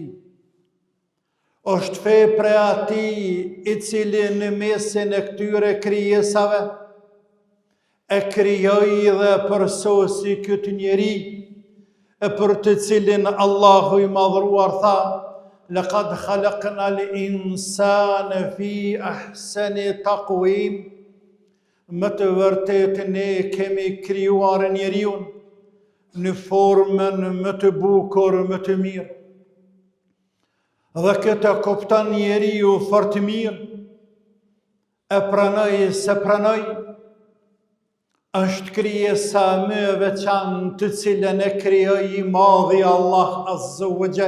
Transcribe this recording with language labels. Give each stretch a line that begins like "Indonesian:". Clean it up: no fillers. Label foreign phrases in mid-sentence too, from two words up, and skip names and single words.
Albanian: Është fe prej atij i cili në mesin e këtyre krijesave e krijoi dhe përsosi këtë njeri, e për të cilin Allahu i madhëruar tha:
Arabic: لقد خلقنا الإنسان في أحسن تقويم.
Albanian: Më të vërtetë ne kemi krijuar njeriun në formën më të bukur, më të mirë. Dhe këtë kupton njeriu fort mirë, e pranoj se pranoj, është krijesa më e veçantë të cilën e krijoi i madhi Allah
Arabic: عز وجل.